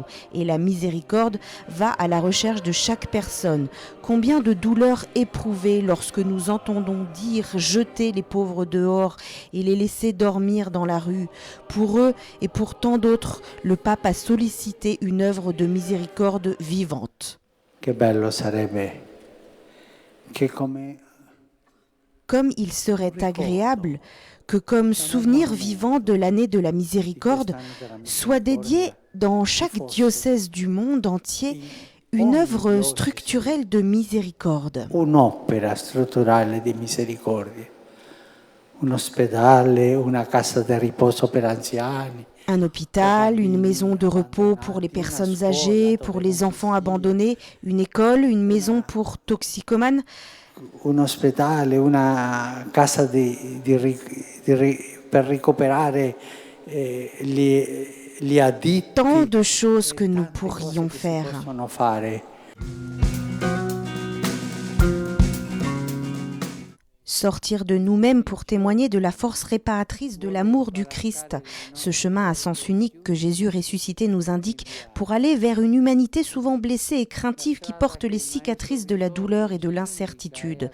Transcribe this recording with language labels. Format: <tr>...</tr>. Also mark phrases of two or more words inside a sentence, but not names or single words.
<fr>Et la miséricorde va à la recherche de chaque personne. Combien de douleurs éprouvées lorsque nous entendons dire jeter les pauvres dehors et les laisser dormir dans la rue. Pour eux et pour tant d'autres, le pape a sollicité une œuvre de miséricorde vivante.</fr> <it>Que bello sarebbe che come</it> <fr>Comme il serait agréable que comme souvenir vivant de l'année de la miséricorde soit dédiée dans chaque diocèse du monde entier une œuvre structurelle de miséricorde.</fr> <it>Un'opera strutturale di misericordia, un ospedale, una casa di riposo per anziani.</it> <fr>Un hôpital, une maison de repos pour les personnes âgées, pour les enfants abandonnés, une école, une maison pour toxicomanes.</fr> <it>Un ospedale, una casa per recuperare gli additti.</it> <fr>Tant de choses que nous pourrions faire. Sortir de nous-mêmes pour témoigner de la force réparatrice de l'amour du Christ. Ce chemin à sens unique que Jésus ressuscité nous indique pour aller vers une humanité souvent blessée et craintive qui porte les cicatrices de la douleur et de l'incertitude.</fr>